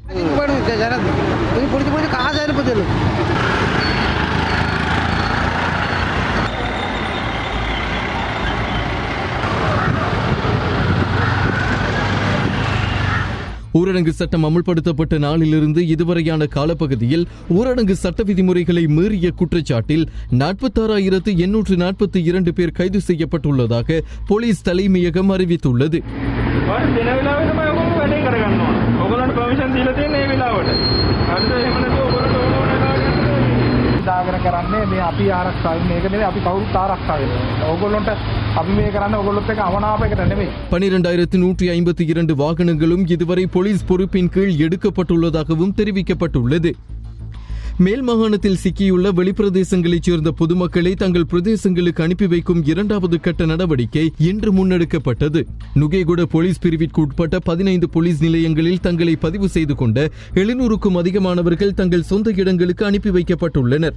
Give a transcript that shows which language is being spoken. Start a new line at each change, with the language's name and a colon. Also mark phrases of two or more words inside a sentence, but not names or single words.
Tamil: ஊரடங்கு சட்டம் அமுல்படுத்தப்பட்ட நாளிலிருந்து இதுவரையான காலப்பகுதியில் ஊரடங்கு சட்ட விதிமுறைகளை மீறிய குற்றச்சாட்டில் 46,842 பேர் கைது செய்யப்பட்டுள்ளதாக போலீஸ் தலைமையகம் அறிவித்துள்ளது.
Sinhala: දාගෙන කරන්නේ මේ අපි ආරක්ෂාවෙන් මේක නෙවෙයි අපි කවුරුත් ආරක්ෂා වෙනවා. ඕගොල්ලොන්ට අපි මේ කරන්නේ ඕගොල්ලොත් එක්ක අවනාපයකට නෙවෙයි.
Tamil: 12,152 வாகனங்களும் இதுவரை போலீஸ் பொறுப்பின் கீழ் எடுக்கப்பட்டுள்ளதாகவும் தெரிவிக்கப்பட்டுள்ளது. மேல் மாகாணத்தில் சிக்கியுள்ள வெளிப்பிரதேசங்களைச் சேர்ந்த பொதுமக்களை தங்கள் பிரதேசங்களுக்கு அனுப்பி வைக்கும் 2வது கட்ட நடவடிக்கை இன்று முன்னெடுக்கப்பட்டது. நுகேகுட போலீஸ் பிரிவிற்கு உட்பட்ட 15 போலீஸ் நிலையங்களில் தங்களை பதிவு செய்து கொண்ட 700க்கும் அதிகமானவர்கள் தங்கள் சொந்த இடங்களுக்கு அனுப்பி வைக்கப்பட்டுள்ளனர்.